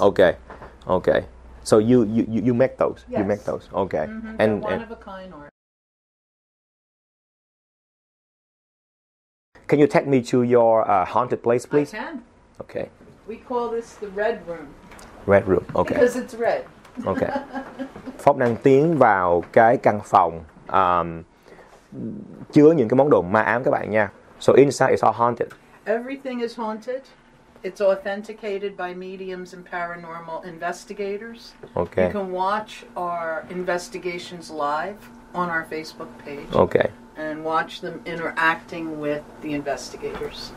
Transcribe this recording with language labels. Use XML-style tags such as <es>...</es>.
<en>Okay. So you make those? Yes. You make those. Okay. Mm-hmm. And one of a kind art. Can you take me to your haunted place, please? I can. Okay. We call this the Red Room. Red Room. Okay. Because it's red. Okay.</en> <vi>Forbes đang tiến vào cái căn phòng chứa những cái món đồ ma ám các bạn nha.</vi> <en>So inside is all haunted. Everything is haunted. It's authenticated by mediums and paranormal investigators. Okay. You can watch our investigations live on our Facebook page. Okay. And watch them interacting with the investigators.</en>